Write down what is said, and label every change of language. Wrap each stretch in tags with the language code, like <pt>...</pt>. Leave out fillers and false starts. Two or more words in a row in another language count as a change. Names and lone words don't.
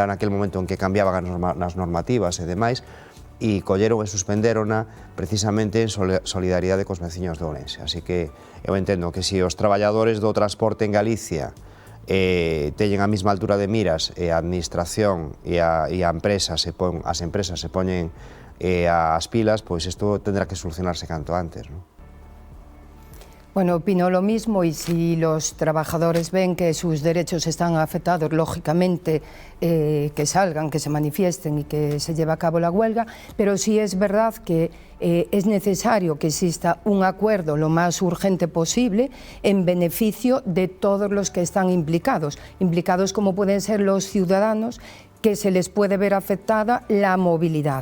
<gl>Era naquel momento en que cambiaban as normativas e demais, e colleron e suspenderona precisamente en solidaridade cos veciños de Ourense. Así que eu entendo que se os traballadores do transporte en Galicia teñen a mesma altura de miras e a administración e as empresas se poñen as pilas, pois isto tendrá que solucionarse canto antes,</gl> <es>¿no? Bueno, opino lo mismo, y si los trabajadores ven que sus derechos están afectados, lógicamente que salgan, que se manifiesten y que se lleve a cabo la huelga, pero sí es verdad que es necesario que exista un acuerdo lo más urgente posible en beneficio de todos los que están implicados como pueden ser los ciudadanos, que se les puede ver afectada la movilidad.</es>